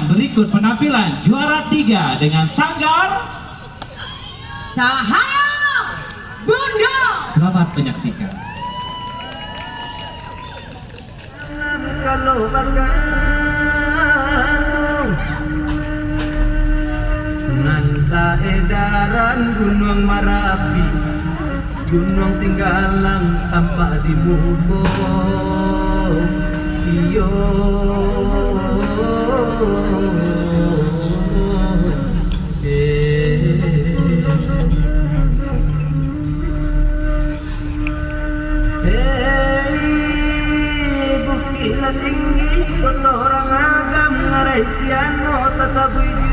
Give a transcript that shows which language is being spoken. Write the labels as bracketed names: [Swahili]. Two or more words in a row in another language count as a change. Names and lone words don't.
[Indonesian] berikut penampilan juara 3 dengan Sanggar Cahaya Bunda. Selamat menyaksikan. [Minangkabau] Kalau bakal ngan saedaran Gunung Marapi, Gunung Singgalang tampak di muko iyo bukit tinggi kota orang agam ngarai siano tasabuy